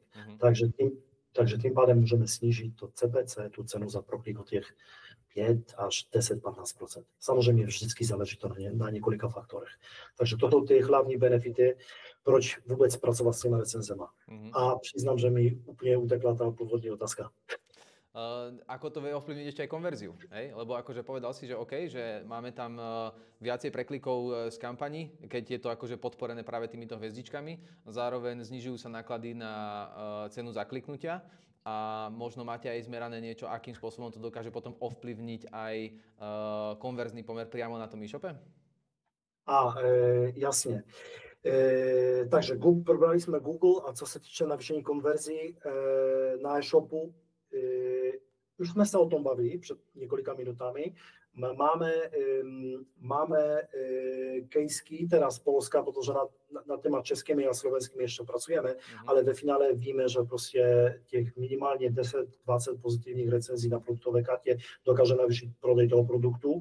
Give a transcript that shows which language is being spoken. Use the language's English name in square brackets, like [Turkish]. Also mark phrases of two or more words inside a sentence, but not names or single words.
[Czech] Takže tím pádem můžeme snížit to CPC, tu cenu za proklik od těch 5 až 10-15%. Samozřejmě vždycky záleží to na několika faktorech. Takže to jsou ty hlavní benefity, proč vůbec pracovat s těmi recenzema. A přiznám, že mi úplně utekla [Slovak] tá pôvodní [Czech] otázka. [Slovak] Ako to vie ovplyvniť ešte aj konverziu, hej? Lebo akože povedal si, že OK, že máme tam viacej preklikov z kampaní, keď je to akože podporené práve týmito hviezdičkami, zároveň znižujú sa náklady na cenu zakliknutia a možno máte aj zmerané niečo, akým spôsobom to dokáže potom ovplyvniť aj konverzný pomer priamo na tom e-shope? [Czech] Jasně. Takže probrali jsme Google a co se týče navýšení konverzí na e-shopu, už jsme se o tom bavili před několika minutami. Máme caseky, teda z Polska, protože na téma českými a slovenskými ještě pracujeme, ale ve finále víme, že prostě těch minimálně 10-20 pozitivních recenzí na produktové kartě dokáže navýšit prodej toho produktu.